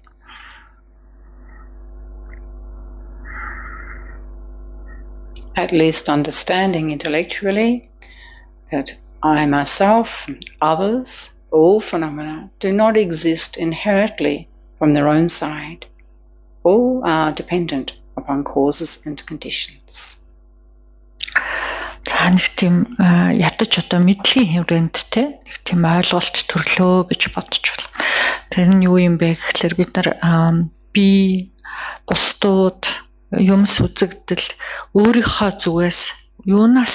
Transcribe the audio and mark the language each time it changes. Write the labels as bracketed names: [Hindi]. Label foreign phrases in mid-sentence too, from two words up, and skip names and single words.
[English] At least understanding intellectually that I myself and others, all phenomena, do not exist inherently from their own side. All are dependent upon causes and conditions. [Mongolian] За нэг тийм ядаж одоо мэдлэгийн хэврээнд нэг тийм ойлголт төрлөө гэж бодож байна. Тэр нь юу юм бэ гэхлээр бид нар би бусдууд юмс үзэгдэл өөрийнхөө зүгээс юунаас